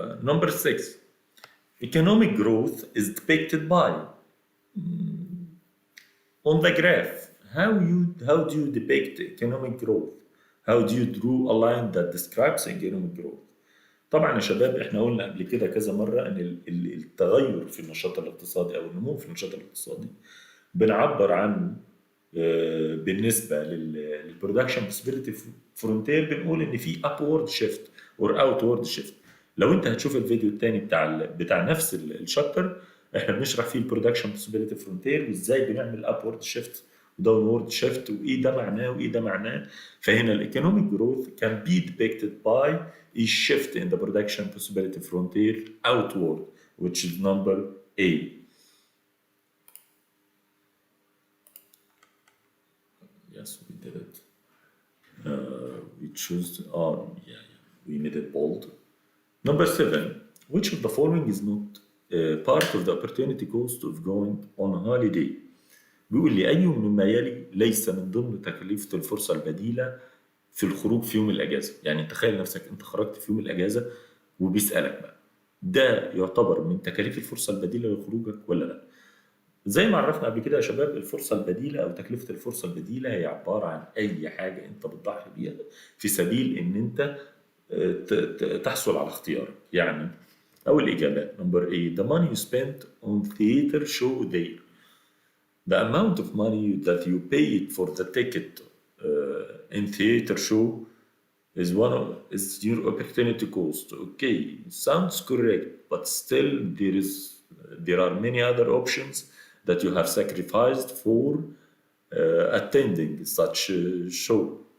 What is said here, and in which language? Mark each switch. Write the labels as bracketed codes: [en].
[en] Number 6, economic growth is depicted by. On the graph, how do you depict economic growth? How do you draw a line that describes economic growth? [ar] طبعا يا شباب احنا قلنا قبل كده كذا مرة ان التغير في النشاط الاقتصادي او النمو في النشاط الاقتصادي بنعبر عنه بالنسبه للبرودكشن بوسيبيليتي فرونتير بنقول ان في ابورد شيفت اور اوتورد شيفت. لو انت هتشوف الفيديو الثاني بتاع نفس الشابتر، احنا بنشرح فيه البرودكشن بوسيبيليتي فرونتير وازاي بنعمل ابورد شيفت وداونورد شيفت وايه ده معناه وايه ده معناه. فهنا الايكونوميك جروث [en] can be depicted by a shift in the production possibility frontier outward, which is number A. Yes, we did it. We choose, we made it bold. Number 7, which of the following is not part of the opportunity cost of going on holiday? [ar] بيقول لي أي مما يلي ليس من ضمن تكلفة الفرصة البديلة في الخروج في يوم الأجازة. يعني تخيل نفسك أنت خرجت في يوم الأجازة وبيسألك بقى ده يعتبر من تكاليف الفرصة البديلة لخروجك ولا لا؟ زي ما عرفنا قبل كده يا شباب، الفرصة البديلة أو تكلفة الفرصة البديلة هي عبارة عن أي حاجة أنت بتضحي بيها في سبيل إن أنت تحصل على اختيار. يعني أول إجابة [en] number A, the money you spent on theater show there. The amount of money that you paid for the ticket in theater show is your opportunity cost. Okay, sounds correct, but still there are many other options that you have sacrificed for attending such a show.